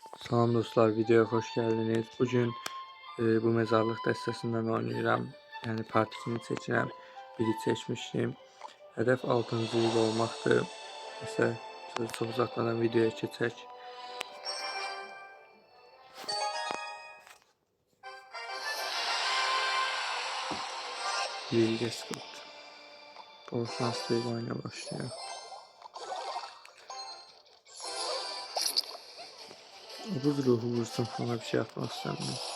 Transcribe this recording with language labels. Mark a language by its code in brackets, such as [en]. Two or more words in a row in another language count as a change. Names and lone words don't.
[az] Salam dostlar, videoya hoş geldiniz. Bugün bu mezarlıq dəstəsindən oynayıram. Yəni part 2-ni seçirəm. Biri seçmişdim. Hədəf 6-cı il olmaqdır. Nəsə çox uzatmadan videoya keçək. Bilgi Scott. [tr] Bol şanslı oyuna başlıyor. Buz ruhu vursun, ona bir şey yapmak istemiyorum.